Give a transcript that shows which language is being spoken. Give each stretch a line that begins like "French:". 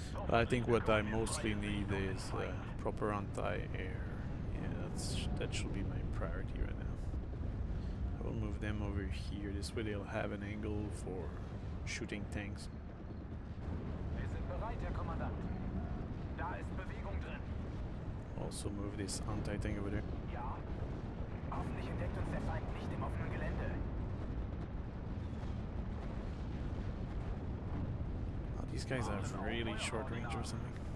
English: I think what I mostly need is proper anti-air. Yeah, that should be my priority right now. I will move them over here. This way they'll have an angle for shooting tanks.
German: Wir sind bereit, Herr Kommandant. Da ist Bewegung drin.
English: Also move this anti-tank over there.
German: Ja. Hoffentlich entdeckt uns der Feind nicht im offenen Gelände.
English: Oh, these guys have really short range or something.